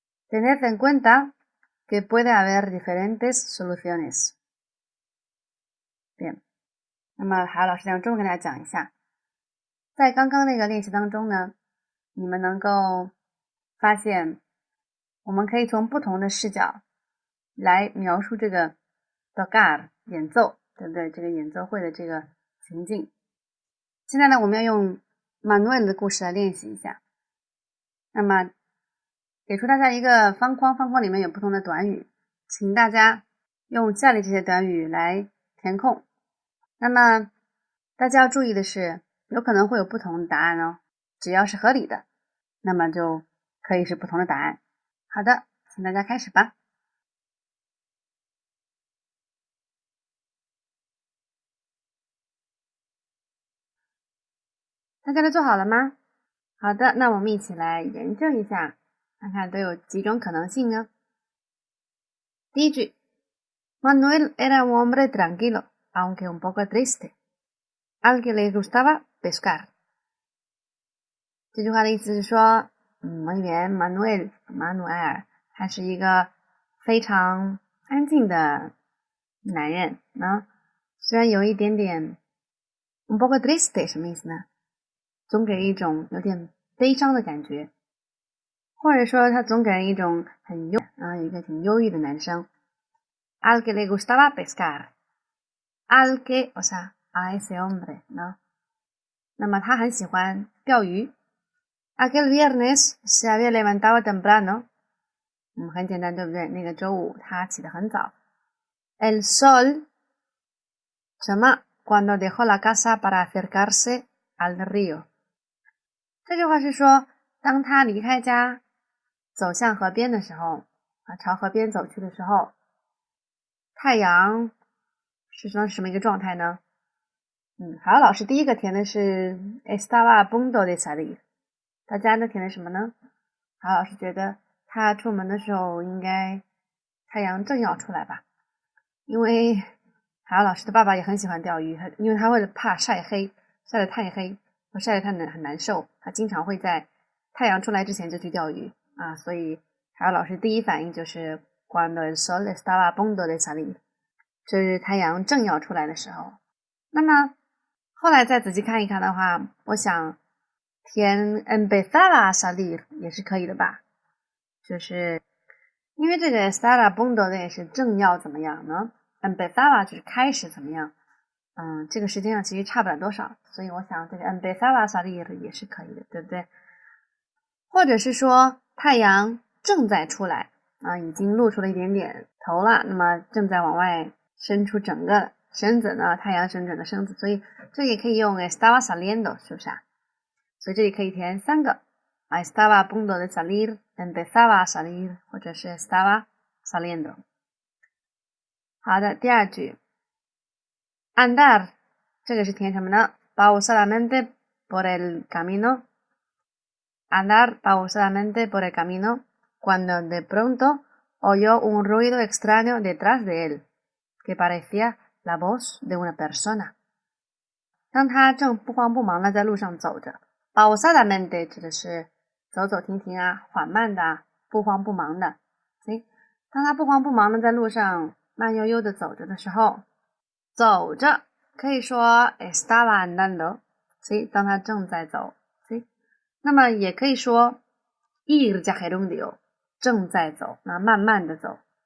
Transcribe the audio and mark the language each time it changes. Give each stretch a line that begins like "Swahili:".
Spanish: Tened en cuenta que puede haber diferentes soluciones.
Chinese: bien，那么好，老师用中文跟大家讲一下，在刚刚那个练习当中呢，你们能够发现，我们可以从不同的视角来描述这个 tocar 演奏，对不对？这个演奏会的这个情境。现在呢，我们要用 Manuel 的故事来练习一下。那么，给出大家一个方框，方框里面有不同的短语，请大家用下列这些短语来填空。那么大家要注意的是，有可能会有不同的答案哦。只要是合理的，那么就可以是不同的答案。好的，请大家开始吧。大家都做好了吗？好的，那我们一起来研究一下，看看都有几种可能性呢。
Spanish: 第一句 Manuel era un hombre tranquilo, aunque un poco triste, al que le gustaba pescar.
Chinese: 这句话的意思是说，文员 Manuel 马努埃尔，他是一个非常安静的男人虽然有一点点
Spanish: un poco triste
Chinese: 什么意思呢？总给人一种有点悲伤的感觉，或者说他总给人一种有一个挺忧郁的男生。
Spanish: Al que le gustaba pescar， al que, o sea, a ese hombre, ¿no？
Chinese: 那么他很喜欢钓鱼。
Spanish: Aquel viernes se había levantado temprano。
Chinese: 很简单，对不对？那个周五他起得很早。
Spanish: El sol 什么 cuando dejó la casa para acercarse al río。
Chinese: 这句话是说，当他离开家走向河边的时候，朝河边走去的时候，太阳是什么一个状态呢？好，老师第一个填的是
Spanish: estaba a punto de salir。
Chinese: 大家呢填的什么呢？好，老师觉得他出门的时候应该太阳正要出来吧，因为海老师的爸爸也很喜欢钓鱼，因为他为了怕晒黑，晒得太黑或晒得太很难受，他经常会在太阳出来之前就去钓鱼啊，所以海老师第一反应就是
Spanish: cuando el sol estaba a punto de salir，
Chinese: 就是太阳正要出来的时候。那么后来再仔细看一看的话，我想填
Spanish: empezaba a salir
Chinese: 也是可以的吧，就是因为这个 estar a punto de 是正要怎么样呢？ empezaba 就是开始怎么样，这个时间上其实差不了多少，所以我想这个
Spanish: empezaba a salir
Chinese: 也是可以的，对不对？或者是说太阳正在出来已经露出了一点点头了，那么正在往外伸出整个身子呢，太阳伸整个身子，所以这也可以用 estaba saliendo， 是不是啊？所以这里可以填3个
Spanish: estaba a punto de salir， empezaba a salir，
Chinese: 或者是
Spanish: estaba saliendo。
Chinese: 好的，第二句 andar， 这个是填什么呢？
Spanish: pausadamente por el camino， andar pausadamente por el camino cuando de pronto oyó un ruido extraño detrás de él que parecía la voz de una persona。
Chinese: 当他正不慌不忙的在路上走着，
Spanish: pausadamente
Chinese: 指的是走走停停缓慢的不慌不忙的。所以当他不慌不忙的在路上慢悠悠的走着的时候，走着可以说
Spanish: estaba andando，
Chinese: 所以当他正在走，所以那么也可以说 ir gerundio， 正在走，那慢慢的走。